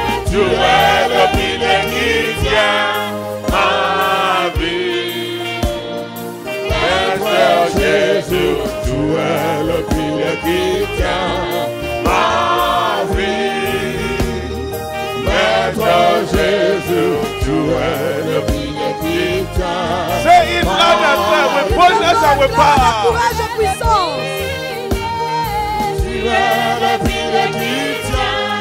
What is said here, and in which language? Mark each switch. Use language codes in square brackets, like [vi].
[fr] Tu es le pilier qui tient ma vie. Maître Jésus, tu es le pilier qui tient ma vie. Maître Jésus, tu es le pilier qui tient. [en] Say it loud and clear with boldness and with power. [fr] Courage et puissance. Tu es le pilier qui tient.